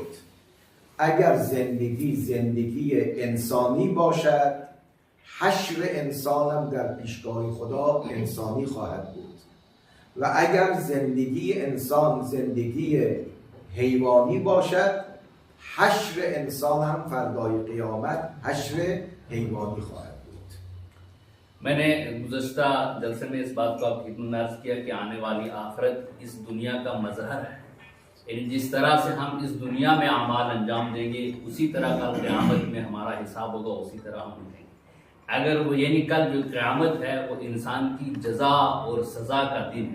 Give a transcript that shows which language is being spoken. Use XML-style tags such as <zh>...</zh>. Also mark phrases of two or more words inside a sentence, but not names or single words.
<fa>اگر زندگی انسانی باشد حشر انسانم در پیشگاه خدا انسانی خواهد بود و اگر زندگی انسان زندگی حیوانی باشد حشر انسان هم فردای قیامت حشر حیوانی خواهد بود.</fa> <hi>मैंने गुज़श्ता जलसे में इस बात को आपकी खिदमत में अर्ज़ किया कि आने वाली आखिरत इस दुनिया का मज़हर है। यानी जिस तरह से हम इस दुनिया में अमाल अंजाम देंगे उसी तरह कल क़यामत में हमारा हिसाब होगा, उसी तरह हम देंगे। अगर वो यानी कल जो क़यामत है वो इंसान की जज़ा और सज़ा का दिन है।</hi>